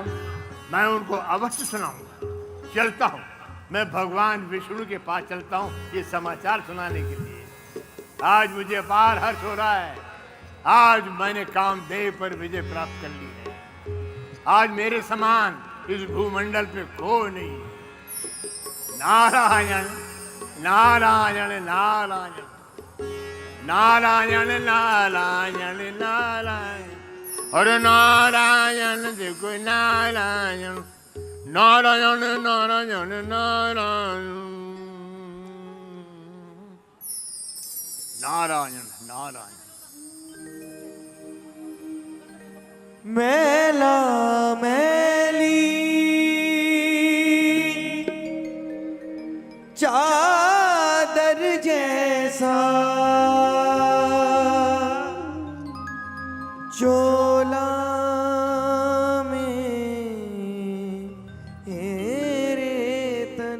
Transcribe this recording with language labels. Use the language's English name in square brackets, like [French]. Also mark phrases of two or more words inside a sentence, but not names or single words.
[Hindi] मैं उनको अवश्य सुनाऊंगा। चलता हूँ, मैं भगवान विष्णु के पास चलता हूँ ये समाचार सुनाने के लिए। आज मुझे अपार हर्ष हो रहा है। आज मैंने कामदेव पर विजय प्राप्त कर ली है। आज मेरे समान इस भूमंडल पे कोई नहीं। नारायण नारायण नारायण नारायण नारायण नारायण। अरे नारायण देखो, नारायण नारायण नारायण नारायण नारायण नारायण। मैला मैली चादर जैसा चोला में रे तन।